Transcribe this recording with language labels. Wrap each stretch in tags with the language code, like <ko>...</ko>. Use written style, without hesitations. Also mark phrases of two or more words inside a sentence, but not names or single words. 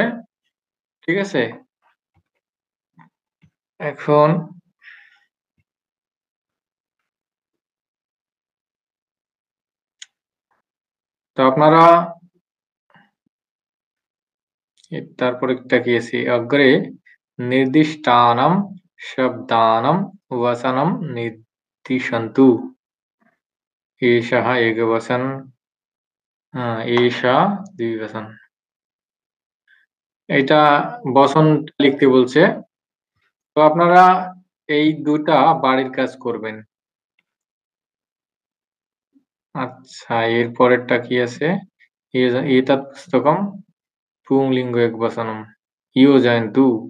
<bn>ঠিক আছে, এখন তো আপনারা তারপরে তাকিয়েছি অগ্রে</bn> <sa>निर्दिष्टानां शब्दानां वसनं निर्दिशन्तु। एषः एकवचन एषा द्विवचन।</sa> <bn>এটা বচন লিখতে বলছে, তো আপনারা এই দুটা বাড়ির কাজ করবেন। আচ্ছা, এর পরেরটা কি আছে</bn> <sa>এতৎ পুস্তকম পুংলিঙ্গ একবচনম ইয়োজয়ন্তু।</sa>